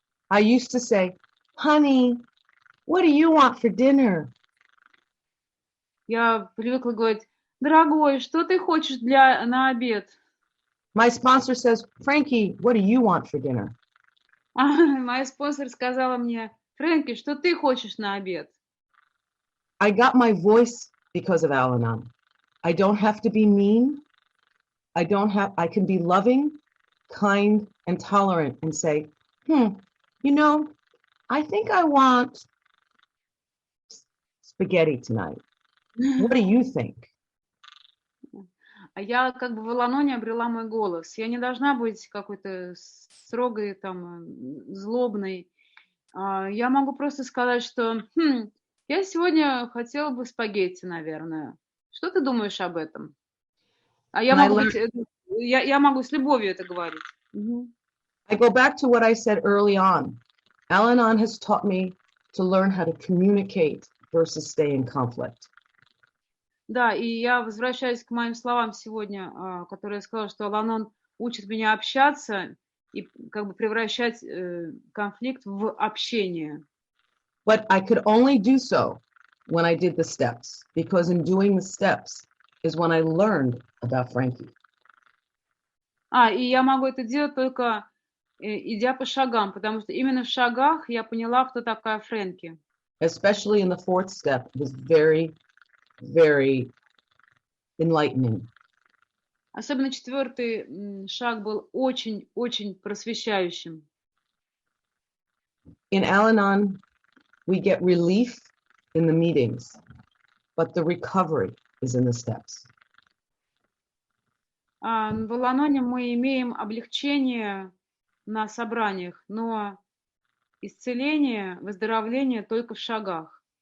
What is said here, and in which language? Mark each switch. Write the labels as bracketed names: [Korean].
[English] I used to say, honey, what do you want for dinner? [Russian] Я привыкла говорить, дорогой, что ты хочешь на обед? [English] My sponsor says, Frankie, what do you want for dinner? [Russian] Моя спонсор сказала мне, Фрэнки, что ты хочешь на обед? [English] I got my voice because of Al-Anon. I don't have to be mean. I can be loving, kind, and tolerant and say, I think I want spaghetti tonight. What do you think? [Russian] Я в Ал-Аноне обрела мой голос. Я не должна быть какой-то строгой, злобной. Я могу просто сказать, что я сегодня хотела бы спагетти, наверное. Что ты думаешь об этом? Я могу с любовью это говорить. [English] I go back to what I said early on. Al-Anon has taught me to learn how to communicate versus stay in conflict. [Russian] Да, и я возвращаюсь к моим словам сегодня, которые я сказала, что Ал-Анон учит меня общаться и превращать конфликт в общение. [English] But I could only do so when I did the steps, because in doing the steps is when I learned about Frankie. [Russian] И я могу это делать только идя по шагам, потому что именно в шагах я поняла, кто такая Фрэнки. [English] Especially in the 4th step, it was very, very enlightening. [Russian] Особенно 4-й шаг был очень-очень просвещающим. [English] In Al-Anon, we get relief in the meetings, but the recovery is in the steps. [Russian] В Ал-Аноне мы имеем облегчение на собраниях, но исцеление, выздоровление только в шагах.